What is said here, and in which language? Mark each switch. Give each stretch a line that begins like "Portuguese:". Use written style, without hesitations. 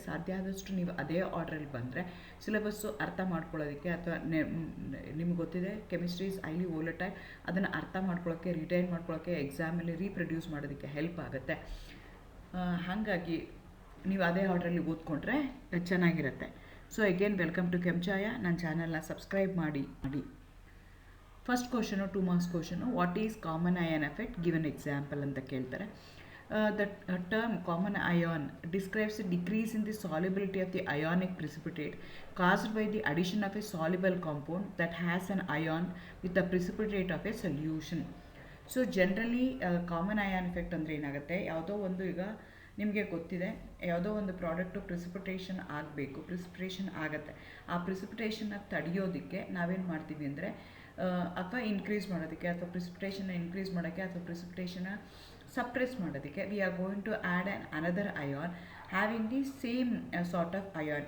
Kannada: ಸಾಧ್ಯ ಆದಷ್ಟು ನೀವು ಅದೇ ಆರ್ಡ್ರಲ್ಲಿ ಬಂದರೆ ಸಿಲೆಬಸ್ಸು ಅರ್ಥ ಮಾಡ್ಕೊಳ್ಳೋದಕ್ಕೆ ಅಥವಾ ನಿಮ್ಗೆ ಗೊತ್ತಿದೆ
English: chemistry is highly volatile,
Kannada: ಅದನ್ನು ಅರ್ಥ ಮಾಡ್ಕೊಳ್ಳೋಕ್ಕೆ, ರಿಟೈನ್ ಮಾಡ್ಕೊಳ್ಳೋಕ್ಕೆ, ಎಕ್ಸಾಮಲ್ಲಿ ರೀಪ್ರೊಡ್ಯೂಸ್ ಮಾಡೋದಕ್ಕೆ ಹೆಲ್ಪ್ ಆಗುತ್ತೆ. ಹಾಗಾಗಿ ನೀವು ಅದೇ ಆರ್ಡ್ರಲ್ಲಿ ಓದ್ಕೊಂಡ್ರೆ ಚೆನ್ನಾಗಿರುತ್ತೆ.
English: So again welcome to Chaya.
Kannada: ನನ್ನ ಚಾನಲ್ನ ಸಬ್ಸ್ಕ್ರೈಬ್ ಮಾಡಿ. First question 2 marks question,
English: what is common ion effect, given example
Kannada: ಅಂತ ಕೇಳ್ತಾರೆ.
English: The term common ion describes a decrease in the solubility of the ionic precipitate caused by the addition of a soluble compound that has an ion with the precipitate of a solution. So generally common ion effect
Kannada: ಅಂದರೆ ಏನಾಗುತ್ತೆ, ಯಾವುದೋ ಒಂದು, ಈಗ ನಿಮಗೆ ಗೊತ್ತಿದೆ ಯಾವುದೋ ಒಂದು product precipitation ಆಗಬೇಕು, ಪ್ರಿಸಿಪಿಟೇಷನ್ ಆಗುತ್ತೆ. ಆ ಪ್ರಿಸಿಪಿಟೇಷನ್ನ ತಡೆಯೋದಕ್ಕೆ ನಾವೇನು ಮಾಡ್ತೀವಿ ಅಂದರೆ ಅಥವಾ ಇನ್ಕ್ರೀಸ್ ಮಾಡೋದಕ್ಕೆ ಅಥವಾ ಪ್ರಿಸಿಪಿಟೇಷನ್ನ ಇನ್ಕ್ರೀಸ್ ಮಾಡೋಕ್ಕೆ ಅಥವಾ ಪ್ರಿಸಿಪಿಟೇಷನ್ನ ಸಪ್ರೆಸ್ ಮಾಡೋದಕ್ಕೆ
English: We are going to add another ion having the same sort of ion.